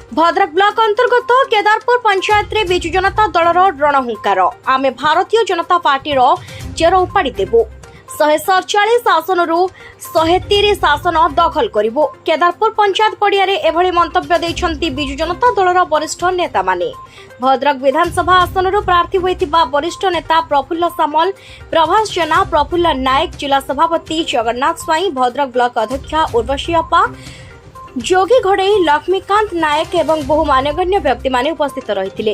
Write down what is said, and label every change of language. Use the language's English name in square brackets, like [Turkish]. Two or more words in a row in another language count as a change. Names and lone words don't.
[Odia] ଭଦ୍ରକ ବ୍ଲକ ଅନ୍ତର୍ଗତ କେଦାରପୁର ପଞ୍ଚାୟତ ରେ ବିଜୁ ଜନତା ଦଳର ରଣହୁଙ୍କାର ଆମେ ଭାରତୀୟ ଜନତା ପାର୍ଟି ଚେର ଉପାଡ଼ି ଦେବୁ 147 ଆସନ 130 ଆସନ ଦଖଲ କରିବୁ। କେଦାରପୁର ପଞ୍ଚାୟତ ପଡ଼ିଆ ରେ ଏଭଳି ମନ୍ତବ୍ୟ ଦେଉଛନ୍ତି ବିଜୁ ଜନତା ଦଳର ବରିଷ୍ଠ ନେତା ମାନେ। ଭଦ୍ରକ ବିଧାନସଭା ଆସନ ପ୍ରାର୍ଥୀ ହୋଇଥିବା ବରିଷ୍ଠ ନେତା ପ୍ରଫୁଲ୍ଲ ସାମଲ, ପ୍ରଭାସ ଜେନା, ପ୍ରଫୁଲ୍ଲ ନାୟକ, ଜିଲ୍ଲା ସଭାପତି ଜଗନ୍ନାଥ ସ୍ୱାଇଁ, ଭଦ୍ରକ ବ୍ଲକ ଅଧ୍ୟକ୍ଷା ଉର୍ବଶୀ ଅପ୍ପା, ଯୋଗୀ ଘୋଡ଼ାଇ, ଲକ୍ଷ୍ମୀକାନ୍ତ ନାୟକ ଏବଂ ବହୁ ମାନ୍ୟଗଣ୍ୟ ବ୍ୟକ୍ତି ମାନେ ଉପସ୍ଥିତ ରହିଥିଲେ।